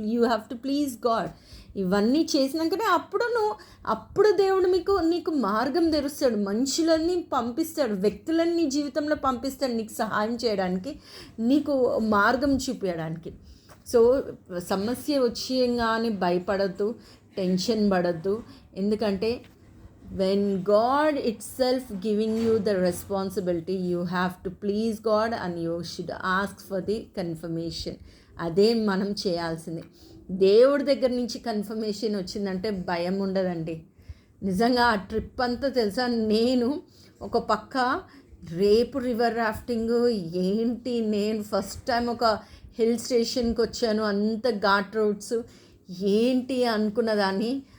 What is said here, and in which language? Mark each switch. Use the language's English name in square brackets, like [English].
[English] You have to please God. [Telugu] ఇవన్నీ చేసినాకనే అప్పుడు దేవుడు నీకు మార్గం తెరుస్తాడు, మనుషులన్నీ పంపిస్తాడు, వ్యక్తులన్నీ జీవితంలో పంపిస్తాడు నీకు సహాయం చేయడానికి, నీకు మార్గం చూపించడానికి. సో సమస్య వచ్చేయంగానే భయపడద్దు, టెన్షన్ పడద్దు. ఎందుకంటే [English] when God itself giving you the responsibility, you have to please God and you should ask for the confirmation. [Telugu] అదే మనం చేయాల్సింది. దేవుడి దగ్గర నుంచి కన్ఫర్మేషన్ వచ్చిందంటే భయం ఉండదండి. నిజంగా ఆ ట్రిప్ అంతా తెలుసా, నేను ఒక పక్క రేపు రివర్ రాఫ్టింగ్ ఏంటి, నేను ఫస్ట్ టైం ఒక హిల్ స్టేషన్కి వచ్చాను, అంత ఘాట్ రోడ్స్ ఏంటి అనుకున్నదాన్ని.